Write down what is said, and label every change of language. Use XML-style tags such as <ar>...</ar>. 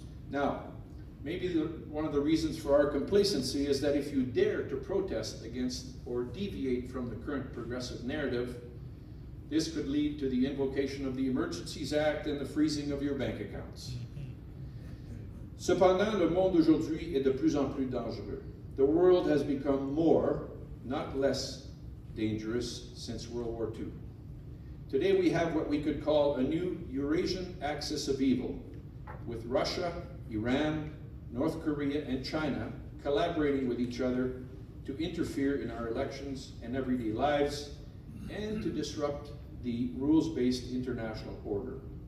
<en>Now, maybe one of the reasons for our complacency is that if you dare to protest against or deviate from the current progressive narrative, this could lead to the invocation of the Emergencies Act and the freezing of your bank accounts.</en> <fr>Cependant, le monde aujourd'hui est de plus en plus dangereux.</fr> <en>The world has become more, not less, dangerous since World War II. Today we have what we could call a new Eurasian axis of evil, with Russia, Iran, North Korea, and China collaborating with each other to interfere in our elections and everyday lives, and to disrupt the rules-based international order.</en>